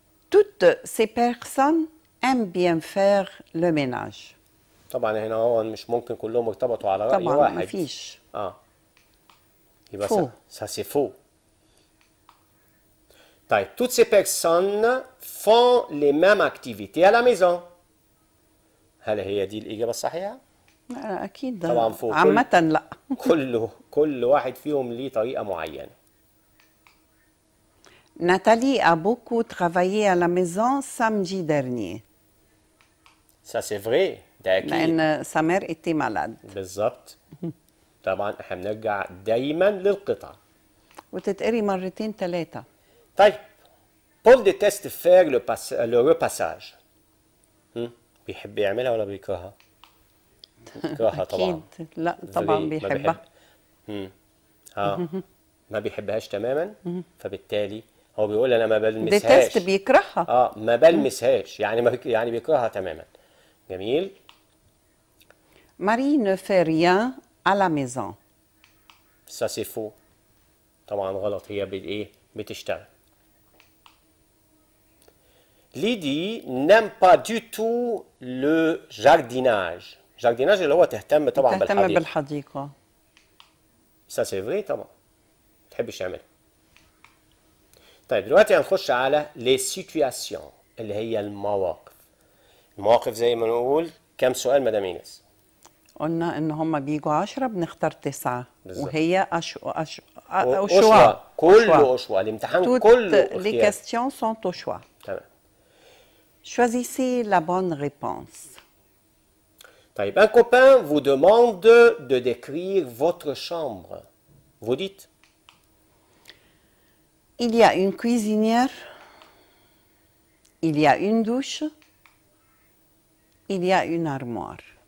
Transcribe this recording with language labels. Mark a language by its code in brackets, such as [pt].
[fr] Toutes ces personnes aiment bien faire le ménage. [ar] طبعا هنا هو مش ممكن كلهم ارتبطوا على رأي طبعا واحد. ما فيش. يبقى [fr] Faux. ça c'est faux. طيب toutes ces personnes font les mêmes activités à la maison. [ar] هل هي دي الإجابة الصحيحة؟ أكيد طبعا فوق. عامة لا. كل واحد فيهم ليه طريقة معينة. [fr] Nathalie a beaucoup travaillé à la maison samedi dernier. Ça c'est vrai. [ar] ده أكيد. [fr] لأن sa mère était malade. [ar] بالظبط. طبعا احنا بنرجع دايما للقطعة. وتتقري مرتين ثلاثة. طيب. [fr] Paul déteste faire le repassage. [ar] بيحب يعملها ولا بيكرهها؟ بيكرهها طبعا. أكيد لا طبعا بيحبها. ما بيحبهاش تماما فبالتالي هو بيقول انا ما بلمسهاش. ديتست بيكرهها. ما بلمسهاش يعني بيكرهها تماما. جميل. [fr] Marie ne fait rien à la maison. Ça c'est faux. [ar] طبعا غلط هي بتشتغل. [fr] Lydie n'aime pas du tout le jardinage. [ar] jardinage اللي هو تهتم طبعا بالحديقة. [fr] Ça c'est vrai طبعا. [ar] ما تحبش تعملها. طيب دلوقتي هنخش على [fr] les situations [ar] اللي هي المواقف. المواقف زي ما نقول كم سؤال مدام إيناس؟ قلنا ان هم بيجوا 10 بنختار 9 وهي أشواء كله أشواء الامتحان كله [fr] les questions sont au choix. Choisissez la bonne réponse. طيب, un copain vous demande de décrire votre chambre. Vous dites Il y a une cuisinière, il y a une douche, il y a une armoire.